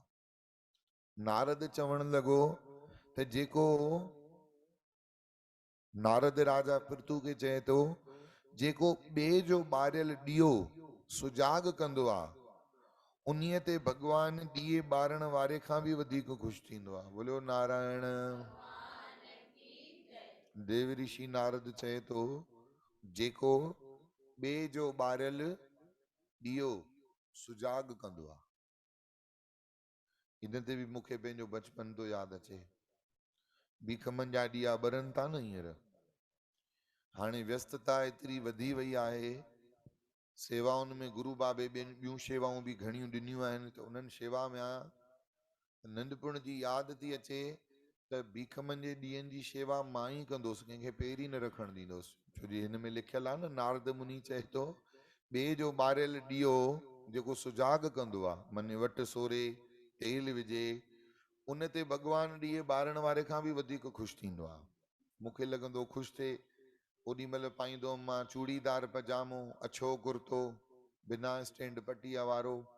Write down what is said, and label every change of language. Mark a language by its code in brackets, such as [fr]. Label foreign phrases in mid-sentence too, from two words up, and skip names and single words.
[sd] नारद चवण लॻो त जेको नारद राजा पृथु खे चए थो जेको ॿिए जो ॿारियल ॾीओ सुजाग कंदो आहे उन्हीअ ते भगवान ॾीए ॿारण वारे खां बि वधीक ख़ुशि थींदो आहे। बोलियो नारायण। देव ऋषि नारद चए थो जेको ॿिए जो ॿारियल ॾीओ सुजाग कंदो आहे। इन ते बि मूंखे पंहिंजो बचपन थो यादि अचे। बीखमनि जा ॾीआ ॿरनि था न हींअर। हाणे व्यस्तता एतिरी वधी वई आहे, सेवाउनि में गुरु बाबे ॿियूं शेवाऊं बि घणियूं ॾिनियूं आहिनि त उन्हनि शेवा में आहियां। नंढपण जी यादि थी अचे त बीखमनि जे ॾींहंनि जी शेवा मां ई कंदोसि, कंहिंखे पहिरीं न रखणु ॾींदोसि। छो जो हिन में लिखियलु आहे न, नारद मुनि चए थो ॿिए जो ॿारियल ॾीओ जेको सुजाग कंदो आहे मने वटि सोरे तेल विझे उन ते भगवान ॾीए ॿारण वारे खां बि वधीक ख़ुशि थींदो आहे। मूंखे लॻंदो ख़ुशि थिए ओॾी महिल पाईंदो हुअमि मां चूड़ीदार पजामो, अछो कुर्तो, बिना स्टैंड पटीअ वारो।